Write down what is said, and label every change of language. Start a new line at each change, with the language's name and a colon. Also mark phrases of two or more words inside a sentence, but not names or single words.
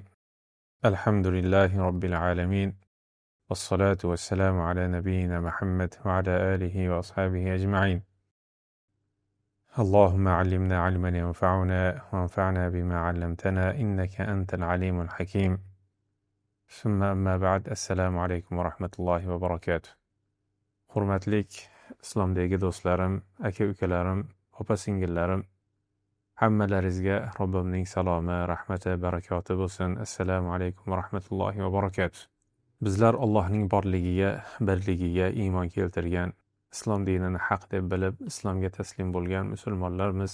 Arabic: الحمد لله رب العالمين، والصلاة والسلام على نبينا محمد وعلى آله وأصحابه أجمعين. اللهم علمنا علما ينفعنا وانفعنا بما علمتنا إنك أنت العليم الحكيم. ثم أما بعد، السلام عليكم ورحمة الله وبركاته.
Uzbek: Hurmatlik islomdagi do'stlarim, aka-ukalarim, opa-singillarim, hammalaringizga Robbimning salomi, rahmati, barakoti bo'lsin.
Arabic: السلام عليكم ورحمة الله وبركاته.
Uzbek: Bizlar Allohning borligiga, birligiga iymon keltirgan, islom dinini haq deb bilib, islomga taslim bo'lgan musulmonlarmiz.